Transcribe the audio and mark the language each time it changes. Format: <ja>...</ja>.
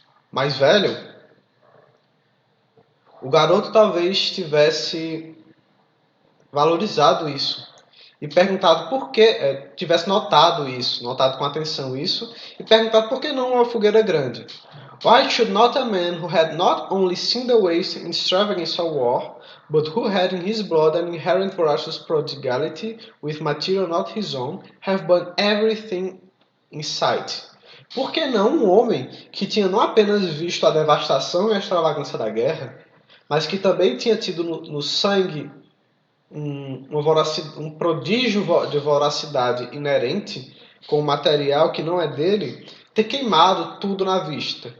<pt>Mais velho, o garoto talvez tivesse valorizado isso e perguntado por que, tivesse notado isso, notado com atenção isso, e perguntado por que não uma fogueira grande.</pt> <en>Why should not a man who had not only seen the waste and extravagance of war, but who had in his blood an inherent voracious prodigality with material not his own, have burned everything in sight?</en> <pt>Por que não um homem que tinha não apenas visto a devastação e a extravagância da guerra, mas que também tinha tido no sangue um prodígio de voracidade inerente com o material que não é dele, ter queimado tudo na vista?</pt>